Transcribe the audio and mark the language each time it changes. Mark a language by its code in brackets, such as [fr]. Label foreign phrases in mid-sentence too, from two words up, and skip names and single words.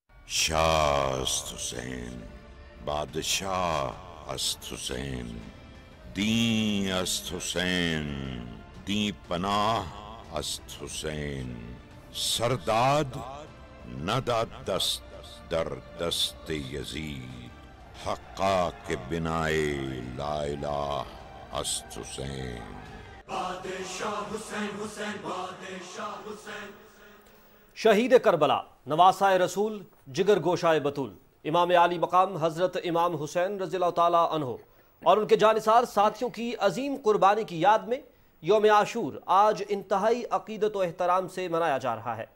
[fa] شاه است حسین، بادشاه است حسین، دین است حسین، دین پناه است حسین. سرداد نداد دست در دست یزید، حقا که بنای [ar] لا الہ [fa] است حسین. بادشاہ حسین حسین بادشاہ حسین. [ur] شہید کربلا، نواسۂ رسول، جگر گوشائے بطول، امام عالی مقام حضرت امام حسین رضی اللہ تعالیٰ عنہ اور ان کے جانثار ساتھیوں کی عظیم قربانی کی یاد میں یوم عاشور آج انتہائی عقیدت و احترام سے منایا جا رہا ہے۔